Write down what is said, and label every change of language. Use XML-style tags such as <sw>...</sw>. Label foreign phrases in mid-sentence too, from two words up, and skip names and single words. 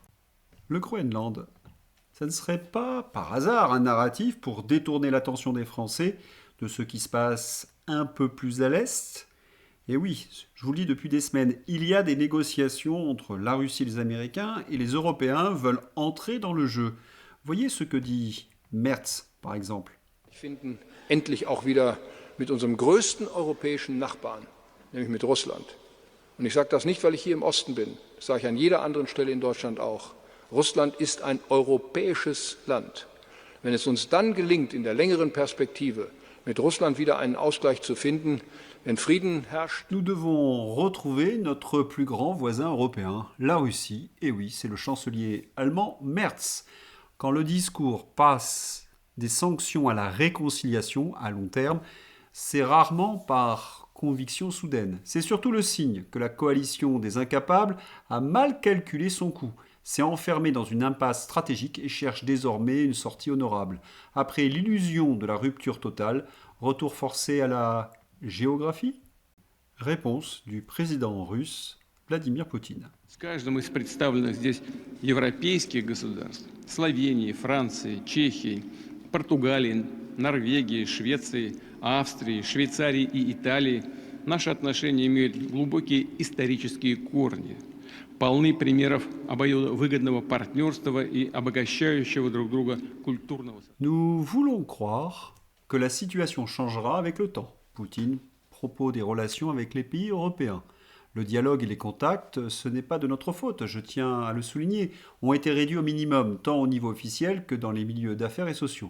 <fr>Le Groenland, ça ne serait pas par hasard un narratif pour détourner l'attention des Français de ce qui se passe un peu plus à l'Est. Et oui, je vous le dis depuis des semaines, il y a des négociations entre la Russie et les Américains et les Européens veulent entrer dans le jeu. Voyez ce que dit Merz, par exemple.</fr> <de>Wir finden endlich auch wieder mit unserem größten europäischen Nachbarn, nämlich mit Russland. Und ich sage das nicht, weil ich hier im Osten bin, das sage ich an jeder anderen Stelle in Deutschland auch. Russland ist ein europäisches Land. Wenn es uns dann gelingt, in der längeren Perspektive mit Russland wieder einen Ausgleich zu finden, wenn Frieden herrscht.</de> <fr>Nous devons retrouver notre plus grand voisin européen, la Russie. Et oui, c'est le chancelier allemand Merz. Quand le discours passe des sanctions à la réconciliation à long terme, c'est rarement par conviction soudaine. C'est surtout le signe que la coalition des incapables a mal calculé son coup, s'est enfermée dans une impasse stratégique et cherche désormais une sortie honorable. Après l'illusion de la rupture totale, retour forcé à la géographie? Réponse du président russe Vladimir Poutine.</fr> <ru>С каждым из представленных здесь европейских государств, Словении, Франции, Чехии, Португалии, Норвегии, Швеции, Австрии, Швейцарии и Италии, наши отношения имеют глубокие исторические корни, полны примеров обоюдовыгодного партнерства и обогащающего друг друга культурного.</ru> <fr>Nous voulons croire que la situation changera avec le temps. Poutine, propos des relations avec les pays européens. Le dialogue et les contacts, ce n'est pas de notre faute, je tiens à le souligner, ont été réduits au minimum, tant au niveau officiel que dans les milieux d'affaires et sociaux.</fr>